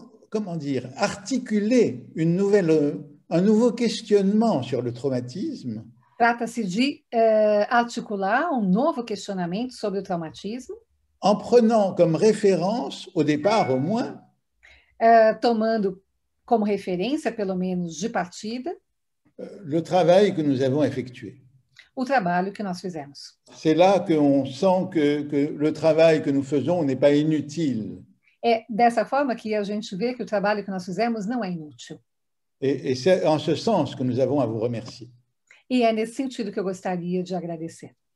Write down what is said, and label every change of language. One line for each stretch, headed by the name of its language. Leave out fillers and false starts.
French: comment dire, articuler un nouveau questionnement sur le traumatisme.
Portuguese: Trata-se de articular um novo questionamento sobre o traumatismo,
French: en prenant comme référence, au départ au moins,
Portuguese: tomando como referência, pelo menos de partida,
French: le travail que nous avons effectué.
Portuguese: O trabalho que nós fizemos.
French: C'est là qu'on sent que le travail que nous faisons n'est pas inutile.
Portuguese: É dessa forma que a gente vê que o trabalho que nós fizemos não é inútil.
French: Et c'est en ce sens que nous avons à vous remercier.
Portuguese: E é nesse sentido que eu gostaria de agradecer.